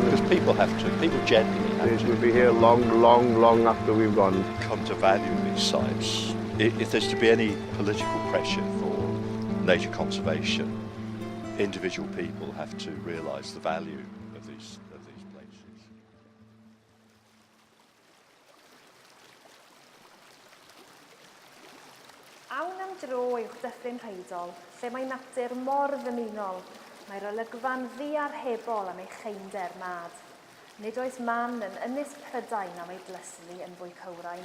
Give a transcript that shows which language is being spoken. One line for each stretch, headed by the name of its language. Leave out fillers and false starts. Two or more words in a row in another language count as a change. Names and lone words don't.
English: Because people generally have it to will be here long after we've gone. come to value these sites. If there's to be any political pressure for nature conservation, individual people have to realise the value of these places.
Welsh: Awn am dro uwch dyffryn Rheidol, lle mae natur mor ddymunol. Mae'r olygfa'n ddiarhebol am ei cheinder mad. Nid oes man yn ynys Prydain am ei dlysni yn fwy cywrain.